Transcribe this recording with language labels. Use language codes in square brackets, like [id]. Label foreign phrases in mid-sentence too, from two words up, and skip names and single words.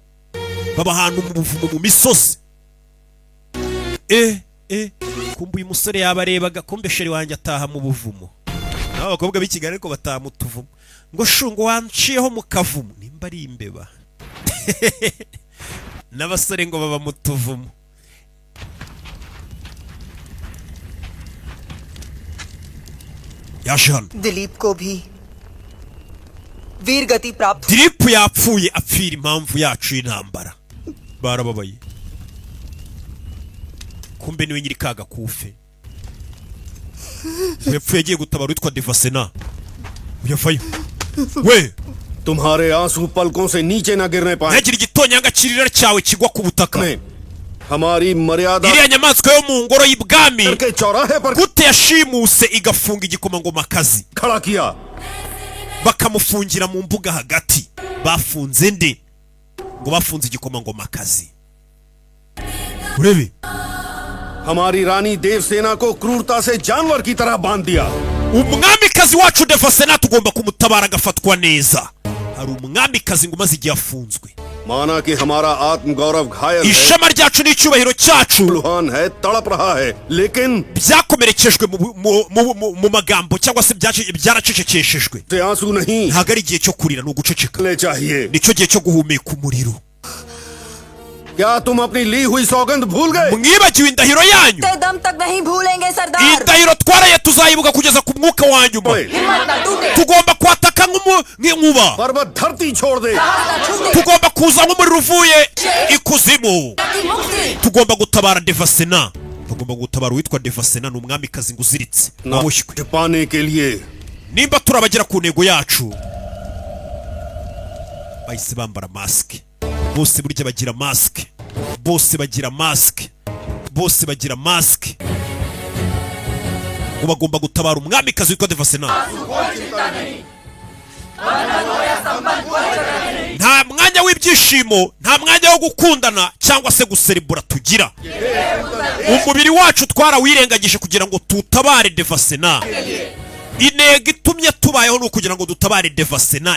[rw] mu misozi kumbe uyu musore yabarebaga kumbe sheri wanjye ataha mu buvumo naho abakobwa b'i Kigali ariko bataha mu tuvumo ngo shungo wanciyeho mu kavumo nimba ari imbeba n'abasore ngo baba mu tuvumo yaje hano [hi] दिलीप को भी वीर गति प्राप्त [rw] Dilip yapfuye apfira impamvu yacu y'intambara barababaye kumbe niwe nyiri kaga kufe yapfuye agiye gutabara witwa Devasena uyavayo we [hi] तुम्हारे आंसू पलकों से नीचे न गिरने पाए [rw] ntagire igitonyanga kirira cyawe kigwa ku butaka [hi] हमारी मर्यादा [rw] iriya nyamaswa yo mu ngoro y'ibwami [hi] के चौराहे पर [rw] gute yashimuse igafunga igikomangomakazi [hi] खड़ा किया [rw] bakamufungira mu mbuga hagati bafunze nde ngo bafunze igikomangomakazi urebe [hi] हमारी रानी देवसेना को क्रूरता से जानवर की तरह बांध दिया [rw] umwamikazi wacu Devasena tugomba kumutabara agafatwa neza hari umwamikazi ngo maze igihe afunzwe [hi] माना कि हमारा आत्म गौरव घायल है [rw] ishema ryacu n'icyubahiro cyacu [hi] लुहान है तड़प रहा है लेकिन [rw] byakomerekejwe mu magambo cyangwa se byaracecekeshejwe [hi] से आंसू नहीं [rw] ntabwo ari igihe cyo kurira ni uguceceka [hi] ले चाहिए [rw] nicyo gihe cyo guhumeka umuriro [hi] क्या तुम अपनी ली हुई सौगंध भूल गए [rw] mwibagiwe indahiro yanyu [hi] दम तक नहीं भूलेंगे [rw] iyi [hi] सरदार [rw] ndahiro twaraye tuzayibuka kugeza ku mwuka wa nyuma [hi] हिम्मत न टूटे [rw] tugomba kwataka nk'inkuba [hi] पर्वत धरती छोड़ दे [rw] tugomba kuza nk'umuriro uvuye ikuzimu tugomba gutabara Devasena tugomba gutabara uwitwa Devasena ni umwamikazi ngo uziritse waboshywe [hi] पाने के लिए [rw] nimba turabagera ku ntego yacu bahise bambara masike bose burya bagira masike bose bagira masike bose bagira masike ngo bagomba gutabara umwamikazi witwa Devasena nta mwanya w'ibyishimo nta mwanya wo gukundana cyangwa se guserebura tugira umubiri wacu twarawirengagije kugira ngo tutabare Devasena intego itumye tubayeho ni ukugira ngo dutabare Devasena.